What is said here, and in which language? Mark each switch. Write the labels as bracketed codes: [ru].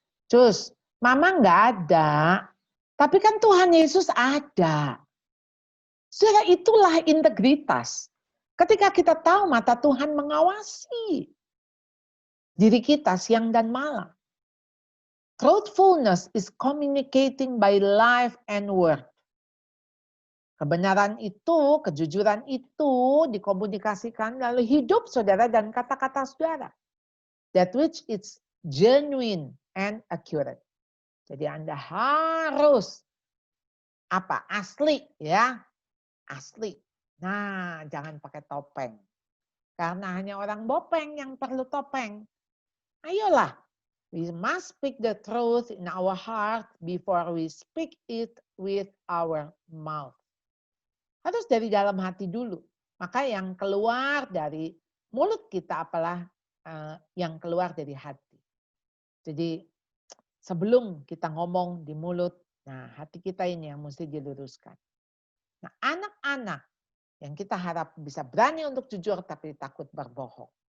[id] Cus, mama enggak ada, tapi kan Tuhan Yesus ada. Saudara, itulah integritas. Ketika kita tahu mata Tuhan mengawasi diri kita siang dan malam. [en] Truthfulness is communicating by life and word. [id] Kebenaran itu, kejujuran itu dikomunikasikan lalu hidup saudara dan kata-kata saudara. [en] That which is genuine and accurate. [id] Jadi Anda harus asli ya, asli. Nah, jangan pakai topeng. Karena hanya orang bopeng yang perlu topeng. Ayolah, [en] we must speak the truth in our heart before we speak it with our mouth. [id] Harus dari dalam hati dulu. Maka yang keluar dari mulut kita apalah yang keluar dari hati. Jadi sebelum kita ngomong di mulut, nah hati kita ini yang mesti diluruskan. Nah anak-anak yang kita harap bisa berani untuk jujur tapi takut berbohong.